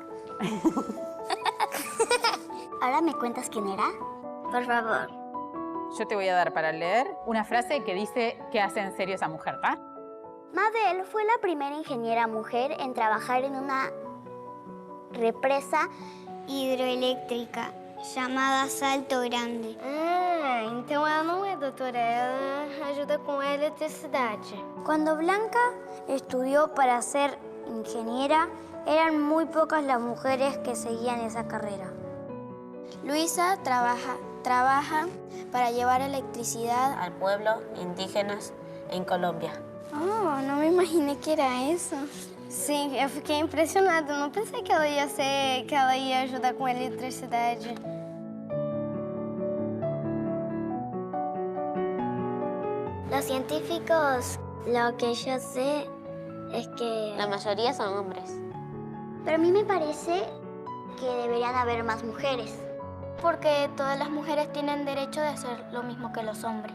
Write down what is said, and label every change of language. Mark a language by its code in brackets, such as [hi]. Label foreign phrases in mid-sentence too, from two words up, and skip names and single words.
[es] ¿Ahora me cuentas quién era? Por favor. Yo te voy a dar para leer una frase que dice qué hace en serio esa mujer, ¿va? Mabel fue la primera ingeniera mujer en trabajar en una represa hidroeléctrica chamada Salto Grande. [pt] Então ela não é doutora, ela ajuda com a eletricidade. [es] Cuando Blanca estudió para ser ingeniera, eran muy pocas las mujeres que seguían esa carrera. Luisa trabaja para llevar electricidad al pueblo indígenas en Colombia. [pt] Oh, não me imaginei que era isso. Sim, eu fiquei impressionada. Eu não pensei que ela ia ajudar com eletricidade. [es] Los científicos, lo que yo sé es que la mayoría son hombres. Pero a mí me parece que deberían haber más mujeres. Porque todas las mujeres tienen derecho de hacer lo mismo que los hombres.